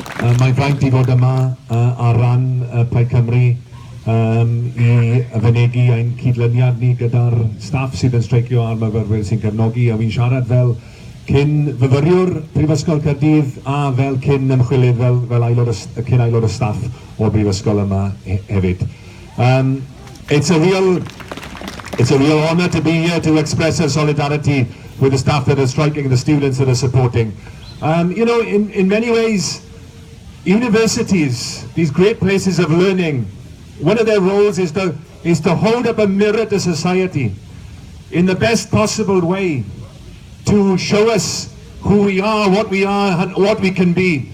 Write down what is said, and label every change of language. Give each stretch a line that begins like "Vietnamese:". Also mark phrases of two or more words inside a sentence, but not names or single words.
Welsh: Mae'n rhaid I fod yma ar ran Plaid Cymru I fynegu ein cydlyniad ni gyda'r staff sydd yn streicio a'r myfyrwyr sy'n cefnogi, a fi'n siarad fel cyn fyfyriwr Prifysgol Caerdydd a fel cyn ymchwilydd fel aelod o staff o'r Brifysgol yma hefyd.
English: It's a real honour to be here to express our solidarity with the staff that are striking and the students that are supporting. You know, in many ways, universities, these great places of learning, one of their roles is to hold up a mirror to society in the best possible way to show us who we are, and what we can be.